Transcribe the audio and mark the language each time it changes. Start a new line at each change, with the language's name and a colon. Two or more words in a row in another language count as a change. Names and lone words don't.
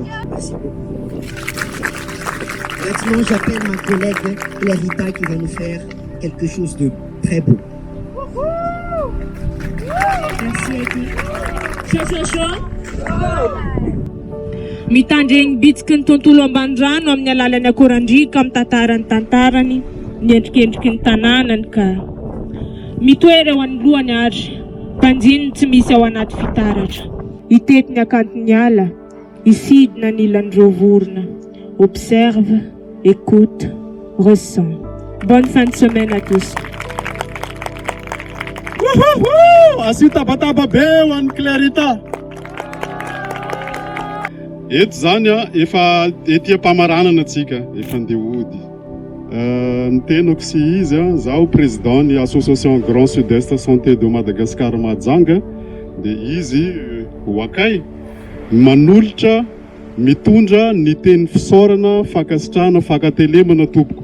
French: Merci beaucoup. Maintenant, j'appelle ma collègue Clarita qui va nous faire quelque chose de très beau. Merci à toi.
Malagasy: Mitandregny bitsiky ny tontolo amban-drano amin'ny alalan'ny akorandrika amin'ny tantarany tantarany ny endrikendriky ny tanànany ka mitoery eo anoloany ary mpanjiny tsy misy ao anaty fitaratra itety ny akantony ala isidina ny ilan'ireo vorona
French: observe écoute ressent. Bonne fin de semaine à tous.
Malagasy: Asio tabataba be ho an'ny Clarita. Eto zany efa ety am-pamaranana atsika efa andeha hody. Ny tenako sy izy zaho président ny association Grand Sud-Est Santé de Madagascar Mahajanga dia izy Wakai manolotra mitondra ny teny fisaorana fankasitrahana fankatelemana tompoko.